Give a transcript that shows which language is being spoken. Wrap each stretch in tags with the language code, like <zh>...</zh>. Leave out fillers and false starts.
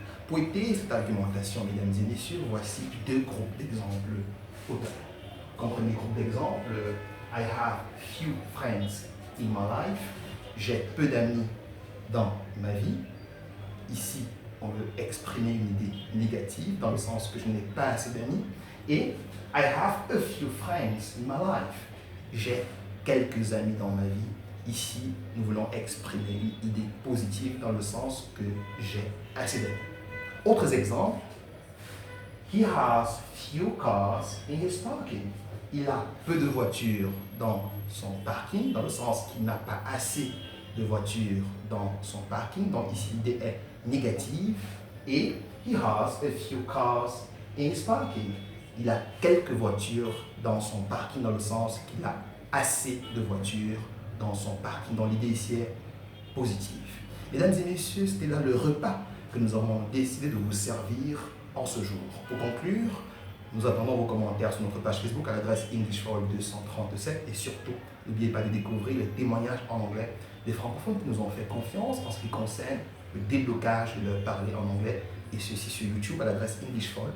<fr>Pour étayer cette argumentation, mesdames et messieurs, voici deux groupes d'exemples auteurs. Comme premier groupe d'exemples,</fr> <en>I have few friends in my life.</en> <fr>J'ai peu d'amis dans ma vie. Ici, on veut exprimer une idée négative dans le sens que je n'ai pas assez d'amis.</fr> <en>Et I have a few friends in my life.</en> <fr>J'ai quelques amis dans ma vie. Ici, nous voulons exprimer une idée positive dans le sens que j'ai assez d'amis. Autres exemples.</fr> <en>He has few cars in his parking.</en> <fr>Il a peu de voitures dans son parking, dans le sens qu'il n'a pas assez de voitures dans son parking. Donc ici, l'idée est négative.</fr> <en>Et he has a few cars in his parking.</en> <fr>Il a quelques voitures dans son parking, dans le sens qu'il a assez de voitures dans son parking. Donc l'idée ici est positive. Mesdames et messieurs, c'était là le repas que nous avons décidé de vous servir en ce jour. Pour conclure, nous attendons vos commentaires sur notre page Facebook à l'adresse English for All 237 et surtout, n'oubliez pas de découvrir les témoignages en anglais des francophones qui nous ont fait confiance en ce qui concerne le déblocage de leur parler en anglais, et ceci sur YouTube à l'adresse English for All.</fr>